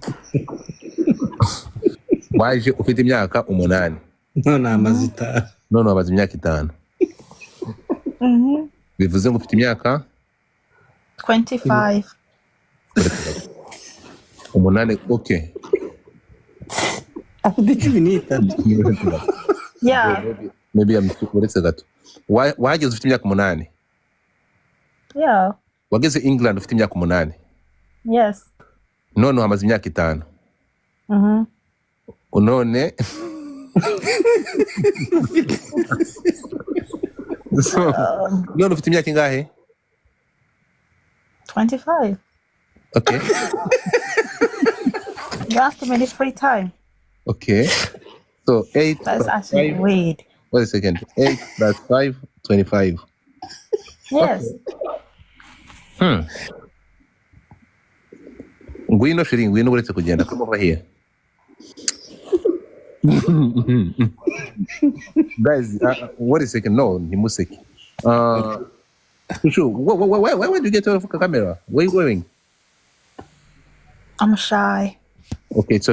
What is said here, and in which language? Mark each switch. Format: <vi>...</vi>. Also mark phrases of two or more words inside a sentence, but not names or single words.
<rw>Waje ufite imyaka 8. None amaze imyaka 5. Bivuze ngo ufite imyaka 25. 8. Okay. Afite 13.</rw> <en>Yeah. Maybe I'm</en> <rw>uretse gato. Wageze ufite imyaka 8.</rw> <en>Yeah.</en> <rw>Wageze England ufite imyaka 8.</rw> <en>Yes.</en> <rw>None uhamaze imyaka 5. None none ufite imyaka ingahe? 25.</rw> <en>Okay. You asked me this free time. Okay. So 8. That's actually weird. Wait a second. 8 plus 5, 25. Yes.</en> <rw>Okay. Ngwino shiri, ngwino uretse kugenda</rw> <en>come over here. Guys, wait a second. No, Nimuseki. Sure. Why did you get off the camera? Where are you going? I'm shy. Okay, so</en>